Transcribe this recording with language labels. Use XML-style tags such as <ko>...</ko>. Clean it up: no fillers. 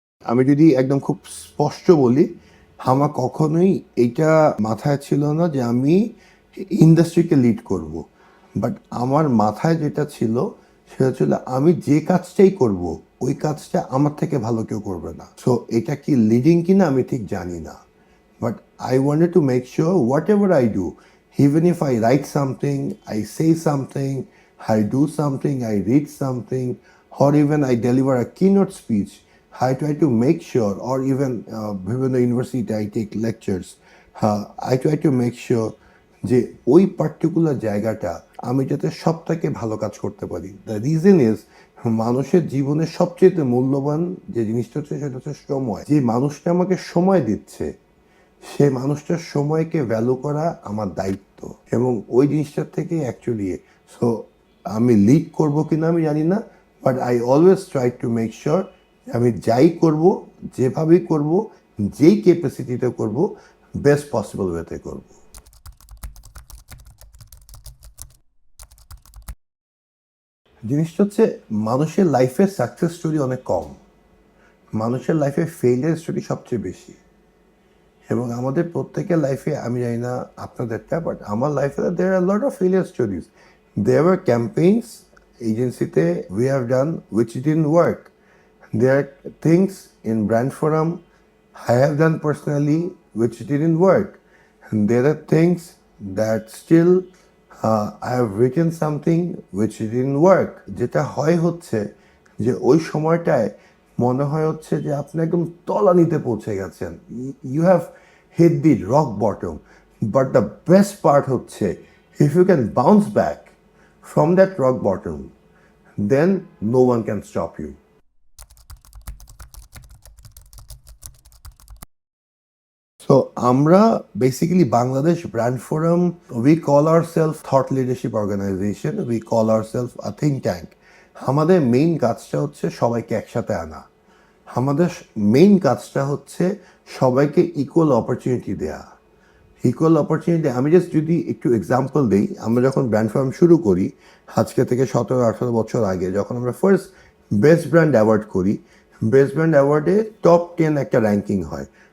<bn>আমি যদি একদম খুব স্পষ্ট বলি, আমার কখনোই এটা মাথায় ছিল না যে আমি ইন্ডাস্ট্রিকে লিড করব, বাট আমার মাথায় যেটা ছিল সেটা ছিল আমি যে কাজটাই করব ওই কাজটা আমার থেকে ভালো কেউ করবে না। সো এটা কি লিডিং কিনা আমি ঠিক জানি না, but</bn> <en>I wanted to make sure whatever I do, even if I write something, I say something, I do something, I read something, or even I deliver a keynote speech, I try to make sure, or even</en> <bn>বিভিন্ন university</bn> <en>I take lectures, I try to make sure</en> <bn>যে ওই particular জায়গাটা আমি যাতে সব থেকে ভালো কাজ করতে পারি।</bn> <en>the reason is</en> <bn>মানুষের জীবনে সবচেয়ে মূল্যবান যে জিনিসটা হচ্ছে সেটা হচ্ছে সময়। যে মানুষটা আমাকে সময় দিচ্ছে সেই মানুষটার সময়কে ভ্যালু করা আমার দায়িত্ব, এবং ওই জিনিসটার থেকে অ্যাকচুয়ালি সো আমি লিড করবো কিনা আমি জানি না, but</bn> <en>I always try to make sure</en> <bn>আমি যাই করব, যেভাবেই করব, যেই ক্যাপাসিটিতে করব, বেস্ট পসিবল ওয়েতে করব। জিনিসটা হচ্ছে মানুষের লাইফে সাকসেস স্টোরি অনেক কম, মানুষের লাইফে ফেইলিয়ার স্টোরি সবচেয়ে বেশি। এবং আমাদের প্রত্যেকের লাইফে, আমি জানি না আপনাদেরটা, বাট আমার লাইফে</bn> <en>There are lot of failure stories. There are campaigns এজেন্সিতে we have done which didn't work. There are things in brand forum I have done personally which didn't work. And there are things that still I have written something which didn't work.</en> <bn>যেটা হয় হচ্ছে যে ওই সময়টায় মনে হয় হচ্ছে যে আপনি একদম তলানিতে পৌঁছে গেছেন,</bn> <en>You have hit the rock bottom, but the best part হচ্ছে if you can bounce back from that rock bottom then no one can stop you. So, আমরা basically Bangladesh Brand Forum, we call ourselves Thought Leadership Organization, we call ourselves a think tank.</en> <bn>আমাদের main কাজটা হচ্ছে সবাইকে একসাথে আনা। আমাদের main কাজটা হচ্ছে সবাইকে ইকুয়াল অপরচুনিটি দেয়া। ইকুয়াল অপরচুনিটি আমি জাস্ট যদি একটু এক্সাম্পল দিই, আমরা যখন ব্র্যান্ড ফোরাম শুরু করি আজকে থেকে 17-18 বছর আগে, যখন আমরা ফার্স্ট বেস্ট ব্র্যান্ড অ্যাওয়ার্ড করি, বেস্ট ব্র্যান্ড অ্যাওয়ার্ডে টপ 10 একটা র্যাঙ্কিং হয়।</bn>